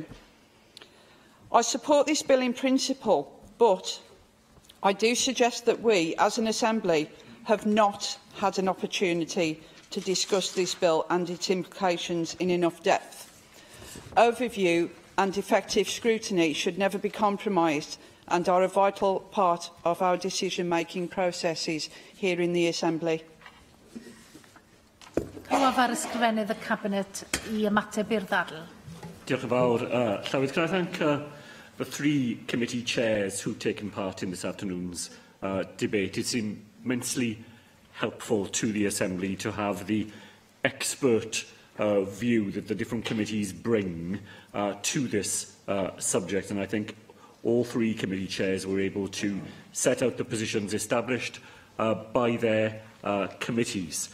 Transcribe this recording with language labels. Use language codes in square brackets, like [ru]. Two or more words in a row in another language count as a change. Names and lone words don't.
[en] I support this bill in principle, but I do suggest that we, as an Assembly, have not had an opportunity to discuss this bill and its implications in enough depth. Overview and effective scrutiny should never be compromised and are a vital part of our decision-making processes here in the Assembly. [cy] Clywaf ar ysgrifennydd y Cabinet I ymateb i'r ddadl. Diolch yn fawr. [en] Llywydd, can I thank the three committee chairs who've taken part in this afternoon's debate. It's immensely helpful to the Assembly to have the expert view that the different committees bring to this subject, and I think all three committee chairs were able to set out the positions established by their committees.